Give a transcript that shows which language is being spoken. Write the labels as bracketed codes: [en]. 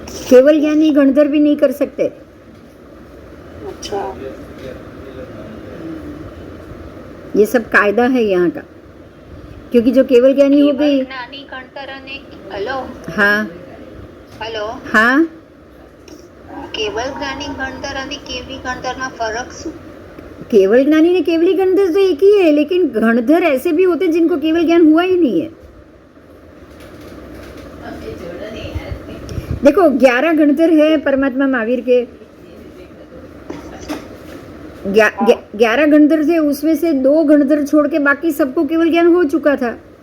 [hi] केवल ज्ञानी गणधर भी नहीं कर सकते। अच्छा। ये सब कायदा है यहाँ का, क्योंकि जो केवल ज्ञानी हो गई। ज्ञानी गणधर અને हेलो हाँ हेलो हाँ, केवल ज्ञानी गणधर [gu] અને કેવલી ગણધરમાં ફરક શું? [hi] केवल ज्ञानी ने केवली गणधर तो एक ही है, लेकिन गणधर ऐसे भी होते हैं जिनको केवल ज्ञान हुआ ही नहीं है। देखो 11 गणधर है परमात्मा महावीर के, 11 गणधर थे, उसमें से 2 गणधर छोड़ के बाकी सबको केवल ज्ञान हो चुका था।